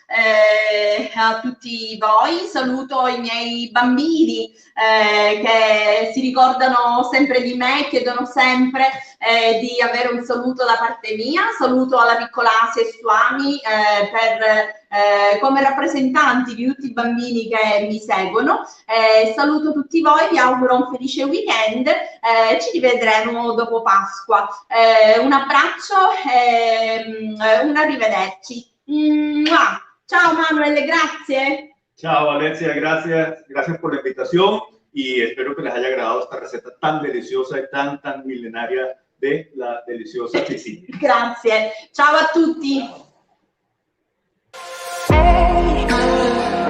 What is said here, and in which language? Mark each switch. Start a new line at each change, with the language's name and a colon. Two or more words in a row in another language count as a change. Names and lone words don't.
Italian: a tutti voi, saluto i miei bambini che si ricordano sempre di me, chiedono sempre di avere un saluto da parte mia, saluto alla piccola Asia e Suami come rappresentanti di tutti i bambini che mi seguono, saluto tutti voi, vi auguro un felice weekend, ci rivedremo dopo Pasqua, un abbraccio e un arrivederci. Ciao Manuel, grazie.
Spanish: Ciao Alexia, gracias por la invitación y espero que les haya agradado esta receta tan deliciosa y tan milenaria de la deliciosa Sicilia.
Italian: Grazie, ciao a tutti.